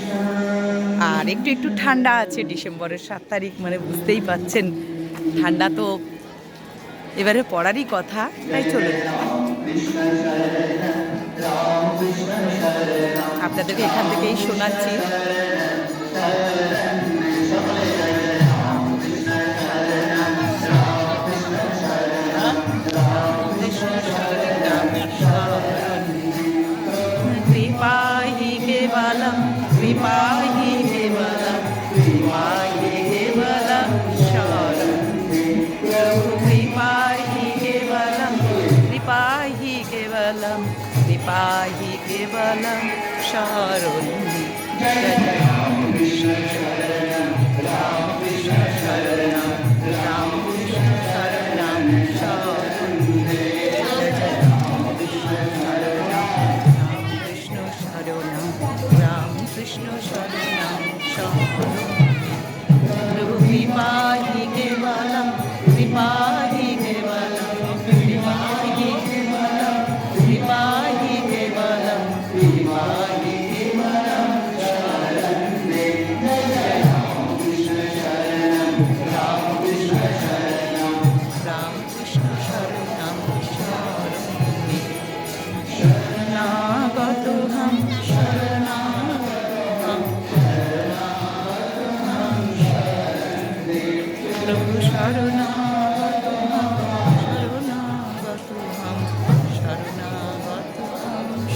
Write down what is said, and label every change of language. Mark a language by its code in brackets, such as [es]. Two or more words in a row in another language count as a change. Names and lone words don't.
[bn] আর একটু একটু ঠান্ডা আছে, ডিসেম্বরের 7 তারিখ মানে বুঝতেই পাচ্ছেন ঠান্ডা তো এবারে পড়ারই কথা, তাই চলুন আপনাদেরকে এখান থেকেই শোনাচ্ছি। [sa] कृपाहि केवलं कृपाहि केवलं कृपाहि केवलं शरणं प्रभु कृपाहि केवलं कृपाहि केवलं कृपाहि केवलं शरणं जय जय राम कृष्ण शरणं राम कृष्ण शरणं राम कृष्ण शरणं शरणं जय जय राम कृष्ण शरणं राम कृष्ण शरणं शरणं प्रभु कृपाहि केवलं कृपाहि केवलं कृपाहि केवलं कृपाहि केवलं कृपाहि केवलं शरणं जय जय राम कृष्ण शरणं राम कृष्ण शरणं राम कृष्ण शरणं [hi] शरणागत हम प्रभु शरणागत हम शरणागत हम शरणागत हम